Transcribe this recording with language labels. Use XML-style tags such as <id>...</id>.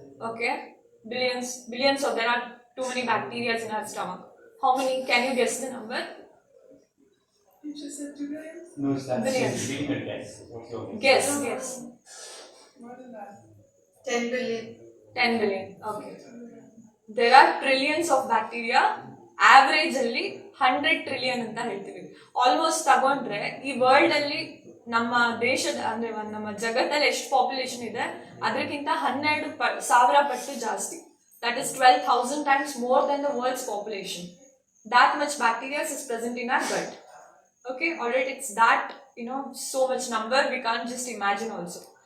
<en>Okay, billions of, there are too many bacteria in our stomach. How many? Can you guess the number? You just said 2 billion? No, that's Billions. Guess. More than that. 10 billion. 10 billion. Okay. There are trillions of bacteria.</en> <kn>Average ಅಲ್ಲಿ 100 trillion ಅಂತ ಹೇಳ್ತೀವಿ. Almost ತಗೊಂಡ್ರೆ ಈ world ಅಲ್ಲಿ ನಮ್ಮ ದೇಶದ ಅಂದ್ರೆ ನಮ್ಮ ಜಗತ್ತಲ್ಲಿ ಎಷ್ಟು ಪಾಪ್ಯುಲೇಷನ್ ಇದೆ ಅದಕ್ಕಿಂತ 12,000 ಪಟ್ಟು ಜಾಸ್ತಿ.</kn> <en>That is 12,000 times more than the world's population. That much bacteria is present in our gut. Okay, alright, it's that, so much number we can't just imagine also.</en>